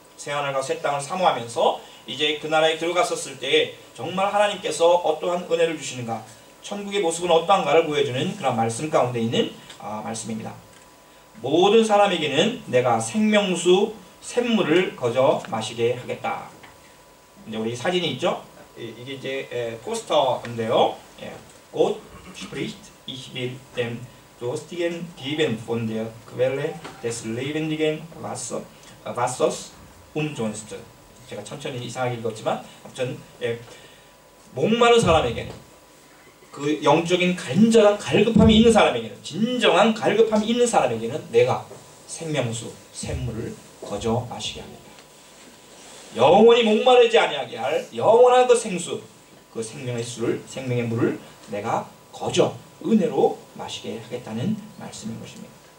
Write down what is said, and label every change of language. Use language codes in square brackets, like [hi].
[ko] 새하늘과 새 땅을 사모하면서 이제 그 나라에 들어갔었을 때 정말 하나님께서 어떠한 은혜를 주시는가, 천국의 모습은 어떠한가를 보여주는 그런 말씀 가운데 있는 말씀입니다. 모든 사람에게는 내가 생명수 샘물을 거저 마시게 하겠다. 이제 우리 사진이 있죠? 이게 이제 포스터인데요. [de] Gott spricht, ich will dem Durstigen geben von der Quelle des lebendigen Wassers umsonst. [ko] 제가 천천히 이상하게 읽었지만 아무튼 목마른 사람에게는, 그 영적인 간절한 갈급함이 있는 사람에게는, 진정한 갈급함이 있는 사람에게는 내가 생명수 샘물을 거저 마시게 합니다. 영원히 목마르지 아니하게 할 영원한 그 생수, 그 생명의 수를, 생명의 물을 내가 거저 은혜로 마시게 하겠다는 말씀인 것입니다.